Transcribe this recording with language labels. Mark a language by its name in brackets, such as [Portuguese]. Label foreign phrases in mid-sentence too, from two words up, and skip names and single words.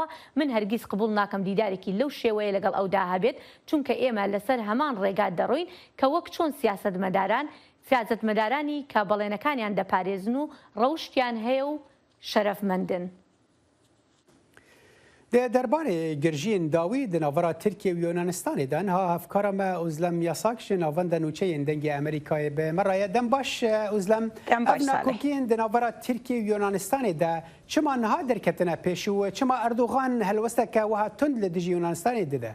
[Central Kurdish] من هەرگیز قبول ناکەم دیدارێکی لەو شێوەیە لەگەڵ ئەودا هەبێت، چونکە ئێمە لەسەر هەمان ڕێگات دەڕۆین کە وەک چۆن سیاسەتمەدارانی کە بەڵێنەکانیان دەپارێزن و ڕەوشتیان هەیە و شەرەفمەندن. دەربارەی گرژین داوی [Kurdish] di navara Tirkiye û Yunanistanê de niha hevkara me Uzlem yasak ji navenda nûçeyên dengê Amerîkayê bi me raye dem baş Uzlem ev nakokiyên di navara Tirkiye û Yunanistanê de çima niha derketine pêş û çima Erdogan helwesteke wiha tund li dijî Yunanistanê dide.